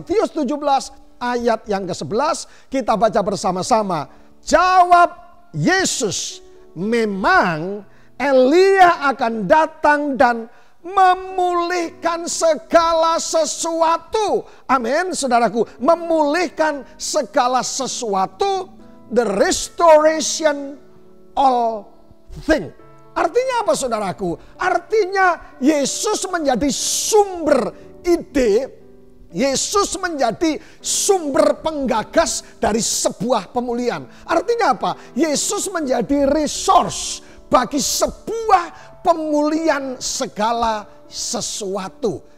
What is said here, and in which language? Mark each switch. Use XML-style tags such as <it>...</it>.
<id>Matius 17 ayat yang ke-11 kita baca bersama-sama. Jawab Yesus, memang Elia akan datang dan memulihkan segala sesuatu. Amin, saudaraku. Memulihkan segala sesuatu.</id> <en>The restoration all things.</en> <id>Artinya apa, saudaraku? Artinya Yesus menjadi sumber ide. Yesus menjadi sumber penggagas dari sebuah pemulihan. Artinya apa? Yesus menjadi resource bagi sebuah pemulihan segala sesuatu.</id>